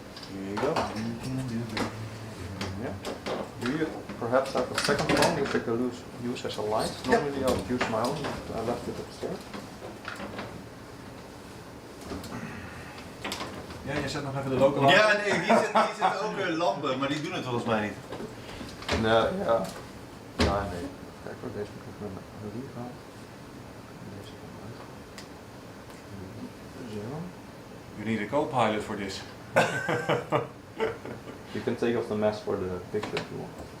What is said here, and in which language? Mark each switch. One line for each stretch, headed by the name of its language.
English: Here you go. Yeah. Do you perhaps have a second phone which I can use as a light? Normally I would use my own, but I left it upstairs.
Dutch: Ja, je zet nog even de lokale lamp. Ja, nee, hier zitten ook lampen, maar die doen het volgens mij niet. Nee, ja. Ja, nee. Kijk hoor, deze moet ik naar hier gaan. Deze komt uit. Zo.
English: You need a co-pilot for this. You can take off the mask for the picture if you want.